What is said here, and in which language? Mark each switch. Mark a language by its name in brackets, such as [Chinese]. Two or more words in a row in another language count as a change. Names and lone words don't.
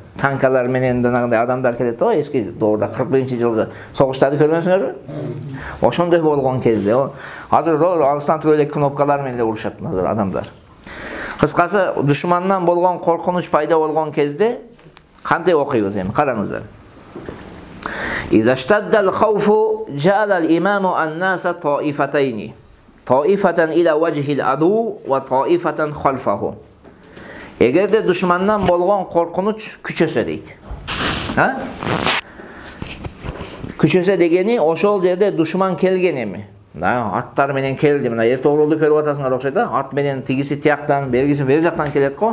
[Kyrgyz] Танкалар менен жанагындай адамдар келет го эски доорда 41-жылгы согуштарды көргөнсүңөрбү? Ошондой болгон кезде азыр алыстан туруп эле кнопкалар менен урушат азыр адамдар. Кыскасы, душмандан болгон коркунуч пайда болгон кезде кантип окуйбуз эми? Караңыздар. [Arabic] إذا اشتد الخوف جعل الإمام الناس طائفتين طائفة إلى وجه العدو وطائفة خلفه. [Kyrgyz] Эгерде душмандан болгон коркунуч күчөсө дейт. Күчөсө дегени ошол жерде душман келген эми. Аттар менен келди. Мына эртоорулду көрүп атасыңар окшойт да? Ат менен тигиси тияктан, бергиси бери жактан келет го.